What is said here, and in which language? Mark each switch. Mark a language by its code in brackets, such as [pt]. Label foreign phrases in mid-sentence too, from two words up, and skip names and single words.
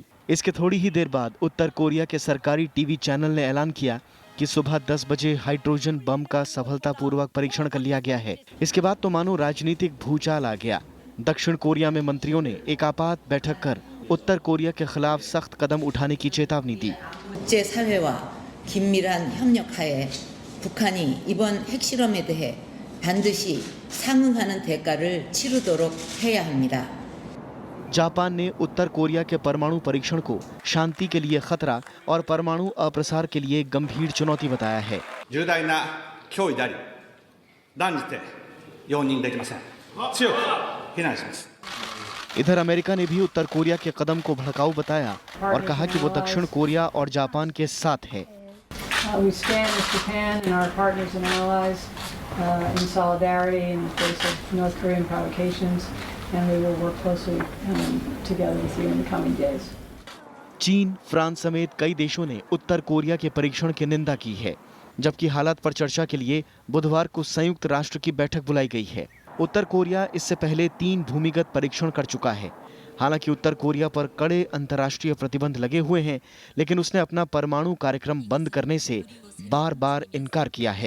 [hi] इसके थोड़ी ही देर बाद उत्तर कोरिया के सरकारी टीवी चैनल ने ऐलान किया कि सुबह 10 बजे हाइड्रोजन बम का सफलतापूर्वक परीक्षण कर लिया गया है। इसके बाद तो मानो राजनीतिक भूचाल आ गया। दक्षिण कोरिया में मंत्रियों ने एक आपात बैठक कर उत्तर कोरिया के खिलाफ सख्त कदम उठाने की चेतावनी दी। [ko] 국제사회와 긴밀한 협력하에 북한이 이번 핵실험에 대해 반드시 상응하는 대가를 치르도록 해야 합니다. [hi] जापान ने उत्तर कोरिया के परमाणु परीक्षण को शांति के लिए खतरा और परमाणु अप्रसार के लिए गंभीर चुनौती बताया है। [ja] 重大な脅威であり、断じて容認できません。強く非難します。 [hi] इधर अमेरिका ने भी उत्तर कोरिया के कदम को भड़काऊ बताया और कहा कि वो दक्षिण कोरिया और जापान के साथ है। [en] We stand with Japan and our partners and allies in solidarity in the face of North Korean provocations, and we will work closely together with you in the coming days. [hi] चीन, फ्रांस समेत कई देशों ने उत्तर कोरिया के परीक्षण की निंदा की है, जबकि हालात पर चर्चा के लिए बुधवार को संयुक्त राष्ट्र की बैठक बुलाई गई है। उत्तर कोरिया इससे पहले 3 भूमिगत परीक्षण कर चुका है। हालांकि उत्तर कोरिया पर कड़े अंतर्राष्ट्रीय प्रतिबंध लगे हुए हैं, लेकिन उसने अपना परमाणु कार्यक्रम बंद करने से बार-बार इनकार किया है।